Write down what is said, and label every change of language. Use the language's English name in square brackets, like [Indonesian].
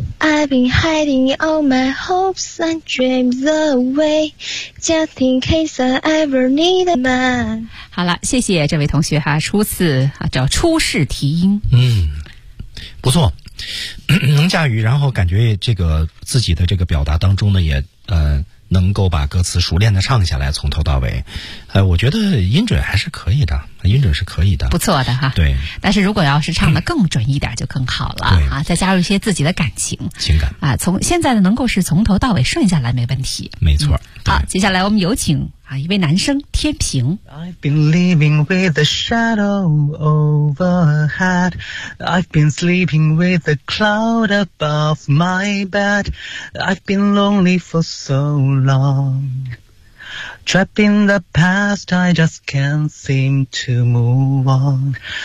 [English] I've been hiding all my hopes and dreams away. Just in case I ever need a man. [Chinese] 好了，谢谢这位同学哈，初次叫初试提音。嗯，不错，能驾驭，然后感觉这个自己的这个表达当中呢也能够把歌词熟练的唱下来，从头到尾我觉得音准还是可以的，音准是可以的，不错的哈。对，但是如果要是唱得更准一点就更好了，嗯，再加入一些自己的感情感从现在的能够是从头到尾顺下来没问题，没错。好，接下来我们有请一位男生天平。 [English] I've been living with a shadow overhead. I've been sleeping with a cloud above my bed. I've been lonely for so long. Trapped in the past, I just can't seem to move on.